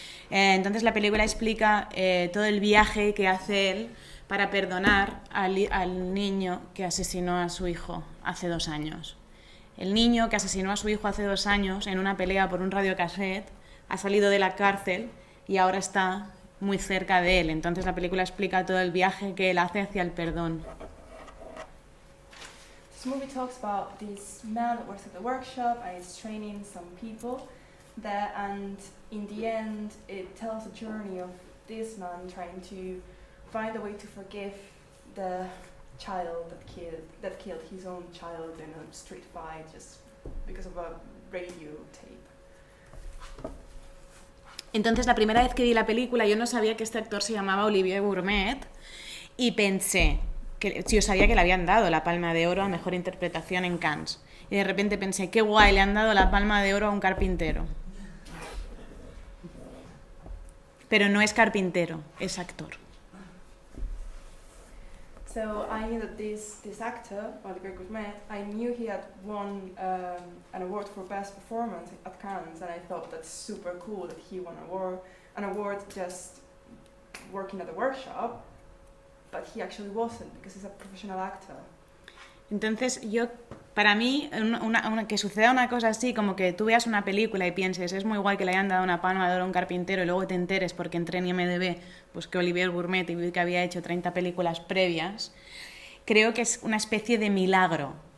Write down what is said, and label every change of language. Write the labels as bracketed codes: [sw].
[es] Entonces la película explica todo el viaje que hace él para perdonar al niño que asesinó a su hijo hace 2 años. El niño que asesinó a su hijo hace 2 años en una pelea por un radiocassette ha salido de la cárcel y ahora está muy cerca de él. Entonces la película explica todo el viaje que él hace hacia el perdón. [en] This movie talks about this man that works at the workshop and is training some people there, and in the end it tells a journey of this man trying to find a way to forgive the child that killed his own child in a street fight just because of a radio tape. [es] Entonces la primera vez que vi la película yo no sabía que este actor se llamaba Olivier Gourmet y pensé que yo sabía que le habían dado la Palma de Oro a Mejor Interpretación en Cannes. Y de repente pensé, qué guay, le han dado la Palma de Oro a un carpintero. Pero no es carpintero, es actor. [en] So I knew that this actor, Olivier Gourmet, I knew he had won an award for Best Performance at Cannes, and I thought that's super cool that he won an award just working at the workshop. But he actually wasn't, because he's a professional actor. [es] Entonces para mí, que suceda una cosa así, como que tú veas una película y pienses, es muy guay que le hayan dado una Palma de Oro a un carpintero y luego te enteres, porque entré en IMDb, pues que Olivier Gourmet y vi que había hecho 30 películas previas, creo que es una especie de milagro.